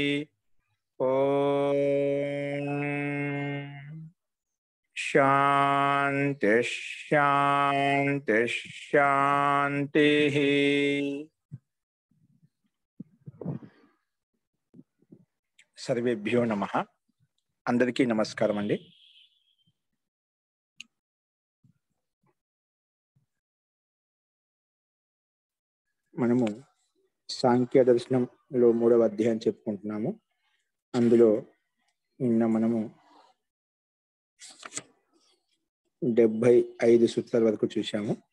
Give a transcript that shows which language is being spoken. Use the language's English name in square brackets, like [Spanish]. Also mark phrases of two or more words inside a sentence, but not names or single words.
[Sanskrit] ओम शांति शांति शांति। सर्वेभ्यो नमः। [Telugu] అందరికీ నమస్కారం అండీ। మనము సాంఖ్య దర్శనంలో 3వ అధ్యాయం చెప్పుకుంటున్నాము. అందులో నిన్న మనము 75 సూత్రాల వరకు చూశాము.